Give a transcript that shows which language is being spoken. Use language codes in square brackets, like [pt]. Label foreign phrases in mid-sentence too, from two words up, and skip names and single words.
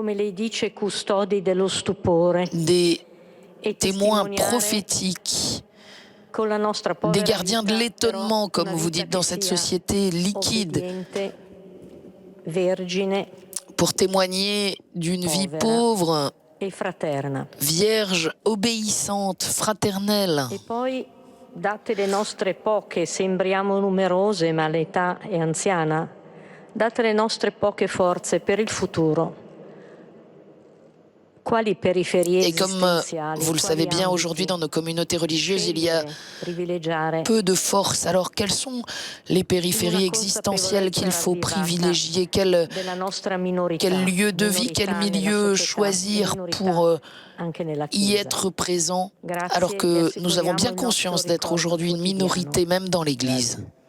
[fr] des témoins prophétiques, des gardiens de l'étonnement, comme vous dites, dans cette société liquide, pour témoigner d'une vie pauvre, vierge, obéissante, fraternelle. [it] Date le nostre poche, sembriamo numerose, ma l'età è anziana. Date le nostre poche forze per il futuro. Quali périphéries [fr] Et comme vous le savez bien, aujourd'hui dans nos communautés religieuses, il y a peu de force. Alors quelles sont les périphéries existentielles qu'il faut privilégier? Quel lieu de vie, quel milieu choisir pour y être présent, alors que nous avons bien conscience d'être aujourd'hui une minorité même dans l'Église?